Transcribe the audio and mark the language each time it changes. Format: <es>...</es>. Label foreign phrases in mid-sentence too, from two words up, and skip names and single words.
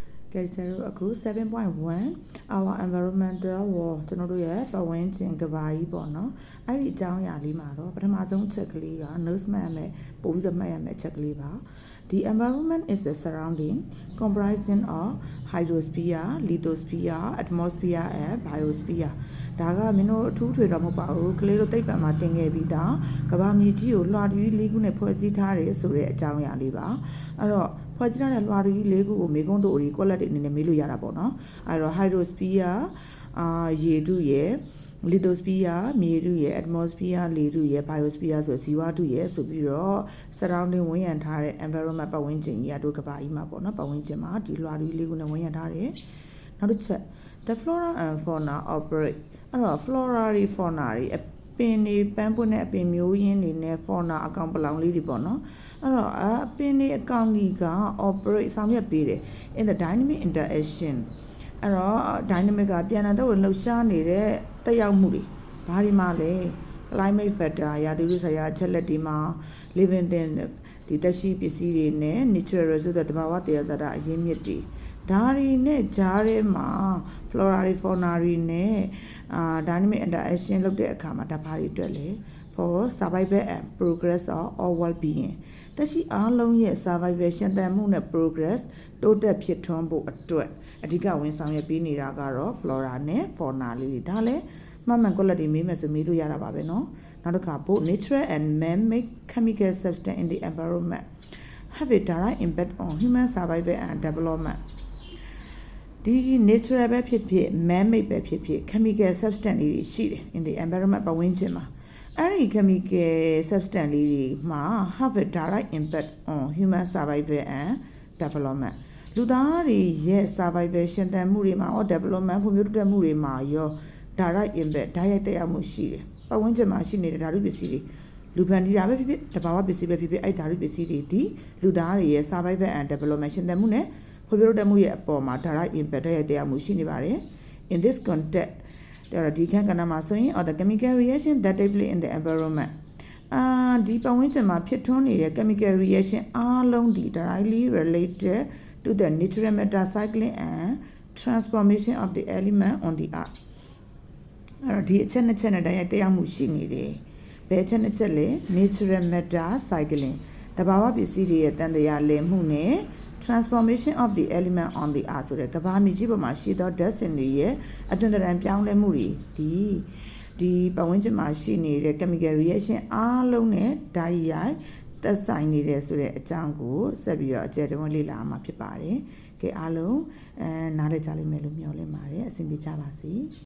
<my>ကဲကျွန်တော်အခု 7.1</my> <en>our environmental war</en> <my>ကျွန်တော်တို့ရဲ့ပတ်ဝန်းကျင်ကဘာကြီးပေါ့နော်အဲ့ဒီအကြောင်းအရာလေးမှာတော့ပထမဆုံးချက်ကလေးက notes မှတ်ရမယ် ပို့ပြီးတော့မှတ်ရမယ်ချက်ကလေးပါ</my> <en>The environment is the surrounding comprising of hydrosphere, lithosphere, atmosphere and biosphere</en> <my>ဒါကမင်းတို့အထူးထွေတော့မဟုတ်ပါ ဘူးကလေးတို့သိပ္ပံမှာသင်ခဲ့ပြီးသားကဘာမြေကြီးကိုလွှာတူကြီး၄ခုနဲ့ဖွဲ့စည်းထားတယ်ဆိုတဲ့အကြောင်းအရာလေးပါအဲ့တော့ဖွဲ့စည်းထားတဲ့လွှာတူကြီး၄ခုကိုမေကွန်းတို့ကွက်လက်တွေအနေနဲ့မေးလို့ရတာပေါ့နော်အဲ့တော့ hydrosphere ရေထုရဲ့ lithosphere မြေထုရဲ့ atmosphere လေထုရဲ့ biosphere ဆိုဇီဝထုရဲ့ဆိုပြီးတော့ surrounding ဝန်းရံထားတဲ့ environment ပတ်ဝန်းကျင်ကြီးတို့ကဘာကြီးမှာ ပေါ့နော်ပတ်ဝန်းကျင်မှာဒီလွှာတူကြီး၄ခုနဲ့ဝန်းရံထားတယ်နောက်တစ်ချက်</my> <en>the flora and fauna operate</en> <my>အဲ့တော့ flora တွေ fauna တွေအ ပင်တွေပန်းပွင့်တဲ့အပင်မျိုးရင်းတွေနဲ့ fauna အကောင်ပလောင်လေးတွေပေါ့နော်အဲ့တော့အပင်တွေအကောင်ကြီးက operate ဆောင်ရွက်ပေးတယ်</my> <en>in the dynamic interaction</en> <my>အဲ့တော့ dynamic ကပြန်လာတော့လှုပ်ရှားနေတဲ့တက်ရောက်မှုတွေဘာတွေမှလဲ</my> <en>climate factor</en> <my>ရာသီဥတုဆိုင်ရာအချက်လက်တွေမှာ</my> <en>living thing</en> <my>ဒီတက်ရှိပစ္စည်းတွေနဲ့</my> <en>natural resource</en> <my>တဘာဝတရားစတာအရင်းမြစ် တွေဒါတွေနဲ့ကြားထဲမှာ flora တွေ fauna တွေနဲ့</my> <en>dynamic interaction</en> <my>လုပ်တဲ့အခါမှာဒါဘာတွေတွေ့လဲ</my> <en>for survival and progress of all well-being</en> <my>တက်ရှိအားလုံးရဲ့ survival ရှင်သန်မှုနဲ့ progress တိုးတက်ဖြစ်ထွန်းဖို့အတွက်အဓိကဝန်ဆောင်ရပေးနေတာကတော့ flora နဲ့ fauna လေးတွေဒါလည်းမှန်မှန် quality မေးမယ်ဆိုမေးလို့ရတာပါပဲเนาะနောက်တစ်ခါ</my> <en>both natural and man-made chemical substance in the environment have a direct impact on human survival and development</en> <my>ဒီ natural ပဲဖြစ်ဖြစ် man-made ပဲဖြစ်ဖြစ်</my> <en>chemical substance</en> <my>တွေရှိတယ်</my> <en>in the environment</en> <my>ပတ်ဝန်းကျင်မှာအဲ့ဒီ</my> <en>chemical substance</en> <my>လေးတွေမှာ</my> <en>have a direct impact on human survival and development</en> <my>လူသားတွေရဲ့ survival ရှင်သန်မှုတွေမှာ development ဖွံ့ဖြိုးတိုးတက်မှုတွေမှာရော</my> <en>direct impact</en> <my>ဓာတ်ရိုက်သက်ရောက်မှုရှိတယ်ပတ်ဝန်းကျင်မှာရှိနေတဲ့ဓာတုပစ္စည်းတွေလူဖန်တီးတာပဲဖြစ်ဖြစ်တဘာဝပစ္စည်းပဲဖြစ်ဖြစ်အဲ့ဓာတုပစ္စည်းတွေဒီလူသားတွေရဲ့</my> <en>survival and development</en> <my>ရှင်သန်မှုနဲ့ဖွံ့ဖြိုးတိုးတက်မှုရဲ့အပေါ်မှာ direct impact ဓာတ်ရိုက်သက်ရောက်မှုရှိနေပါတယ်</my> <en>in this context</en> <my>ဒီခန်းကဏ္ဍမှာဆိုရင်</my> <en>the chemical reaction that take place in the environment</en> <my>ဒီပတ်ဝန်းကျင်မှာဖြစ်ထွန်းနေတဲ့</my> <en>chemical reaction</en> <my>အား</my> <en>လုံးဒီ directly related to the natural matter cycling and transformation of the element on the earth</en> <my>အဲ့တော့ဒီအချက်နှစ်ချက်နဲ့တရားတရား မှုရှိနေတယ်ဘယ်အချက်နှစ်ချက်လဲ</my> <en>natural matter cycling</en> <my>တဘာဝပစ္စည်းတွေရဲ့တန်တရားလည်မှုနဲ့</my> <en>transformation of the element on the earth</en> <my>ဆိုတဲ့ကဘာမြေကြီးပေါ်မှာရှိသောဓာတ်စင်တွေရဲ့အတွင်းတရံပြောင်းလဲမှုတွေဒီပတ်ဝန်းကျင်မှာရှိနေတဲ့</my> <en>chemical reaction</en> <my>အားလုံးနဲ့ဓာတ်ရိုက်သက်ဆိုင်နေတယ်ဆိုတဲ့အကြောင်းကိုဆက်ပြီးတော့အကျယ်တဝန်းလေ့လာမှာဖြစ်ပါတယ်။ကဲအားလုံးနားလည်ကြလိမ့်မယ်လို့မျှော်လင့်ပါတယ်။အဆင်ပြေကြပါစေ။</my>